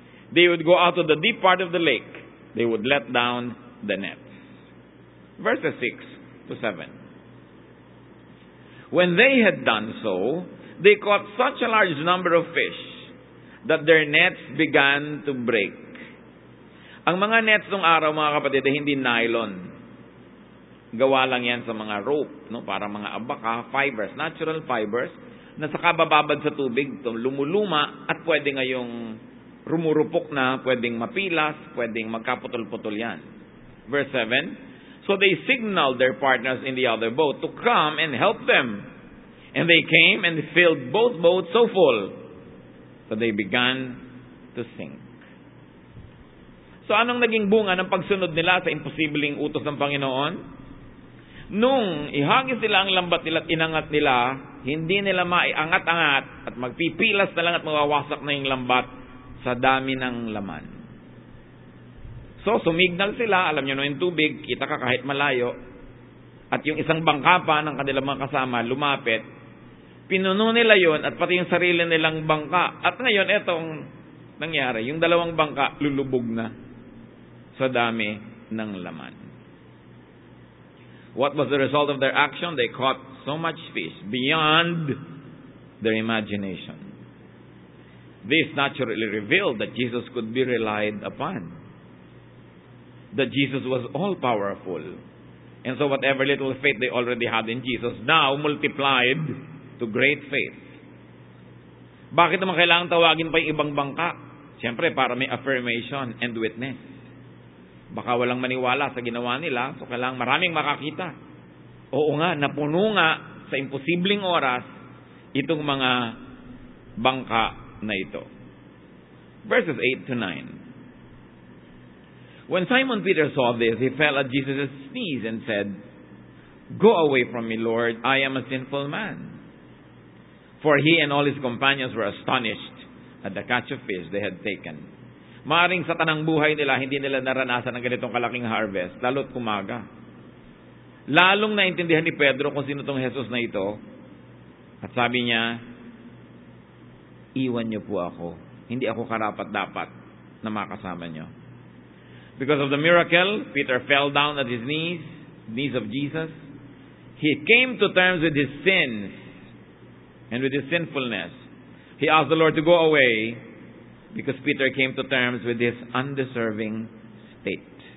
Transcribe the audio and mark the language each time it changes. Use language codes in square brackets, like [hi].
[en] They would go out to the deep part of the lake. They would let down the nets. Verses 6 to 7. When they had done so, they caught such a large number of fish that their nets began to break. [tl] Ang mga nets nung araw, mga kapatid, ay hindi nylon. Gawa lang yan sa mga rope, no? Para mga abaka, fibers, natural fibers, na saka bababad sa tubig, lumuluma, at pwede ngayong rumurupok na, pwedeng mapilas, pwedeng magkaputol-putol yan. [en] Verse 7, so they signaled their partners in the other boat to come and help them. And they came and filled both boats so full that they began to sink. [tl] So anong naging bunga ng pagsunod nila sa imposibleng utos ng Panginoon? Nung ihagis nila ang lambat nila at inangat nila, hindi nila maiangat-angat at magpipilas na lang at mawawasak na yung lambat sa dami ng laman. So, sumignal sila, alam nyo no, yung tubig, kita ka kahit malayo, at yung isang bangka pa ng kanilang mga kasama, lumapit, pinuno nila yon at pati yung sarili nilang bangka. At ngayon, etong nangyari, yung dalawang bangka, lulubog na sa dami ng laman. [en] What was the result of their action? They caught so much fish beyond their imagination. This naturally revealed that Jesus could be relied upon. That Jesus was all-powerful. And so whatever little faith they already had in Jesus now multiplied to great faith. [tl] Bakit naman kailangan tawagin pa yung ibang bangka? Siyempre, para may [en] affirmation and witness. [tl] Baka walang maniwala sa ginawa nila, so kailangan maraming makakita. Oo nga, napuno nga sa imposibleng oras itong mga bangka na ito. [en] Verses 8 to 9. When Simon Peter saw this, he fell at Jesus' knees and said, "Go away from me, Lord, I am a sinful man." For he and all his companions were astonished at the catch of fish they had taken. [tl] Maaring sa tanang buhay nila, hindi nila naranasan ng ganitong kalaking harvest, lalo't kumaga. Lalong naintindihan ni Pedro kung sino tong Jesus na ito. At sabi niya, iwan niyo po ako. Hindi ako karapat-dapat na makasama niyo. [en] Because of the miracle, Peter fell down at his knees of Jesus. He came to terms with his sins and with his sinfulness. He asked the Lord to go away, because Peter came to terms with his undeserving state.